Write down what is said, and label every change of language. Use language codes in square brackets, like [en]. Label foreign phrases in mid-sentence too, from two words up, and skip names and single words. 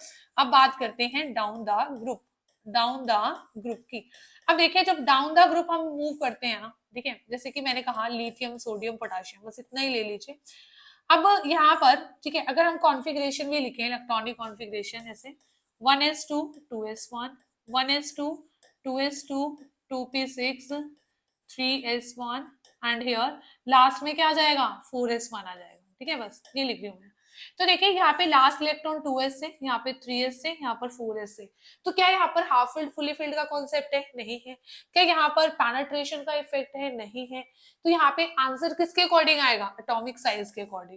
[hi] अब बात करते हैं [en] down the group, down the group [hi] की। अब देखिए जब [en] down the group [hi] हम मूव करते हैं ना, ठीक है, जैसे कि मैंने कहा [en] lithium sodium potassium, [hi] बस इतना ही ले लीजिए। अब यहाँ पर ठीक है, अगर हम कॉन्फ़िगरेशन भी लिखें, [en] electronic configuration [hi] ऐसे 1s2 2s1 1s2 2s2 2p6 3s1 [en] and here last [hi] में क्या आ जाएगा, 4s1 आ जाएगा। ठीक है, बस ये लिख रही हूँ मैं। तो देखिए यहाँ पे [en] last electron [hi] 2s से, यहाँ पे 3s से, यहाँ पर 4s से, तो क्या यहाँ पर [en] half filled fully filled [hi] का कॉन्सेप्ट है, नहीं है। क्या यहाँ पर पेनेट्रेशन का इफेक्ट है, नहीं है। तो यहाँ पे आंसर किसके अकॉर्डिंग आएगा, [en] atomic size [hi] के अकॉर्डिंग।